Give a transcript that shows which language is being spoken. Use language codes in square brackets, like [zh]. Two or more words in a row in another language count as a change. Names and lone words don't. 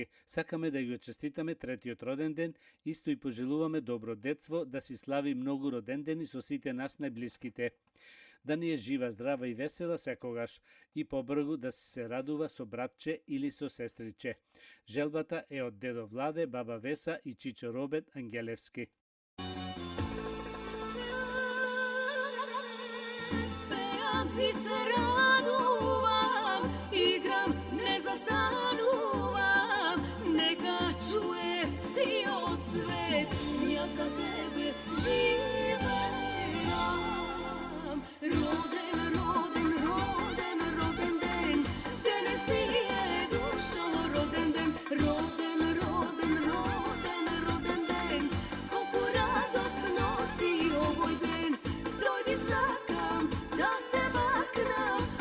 [mk] Сакаме да ја честитаме третиот роден ден, исто и пожелуваме добро детство, да си слави многу родендени со сите нас најблиските. Да ни е жива, здрава и весела секогаш и побргу да се радува со братче или со сестриче. Желбата е од дедо Владе, баба Веса и чичо Робет Ангелевски. И се радувам, играм, не застанувам, нека чуе си од свет, ја за тебе живам. Роден, роден, роден, роден ден, [sr] danas ti je došao [mk] роден ден, роден, роден, роден, роден ден, колико радост носи овој ден, дојди сакам да те бакна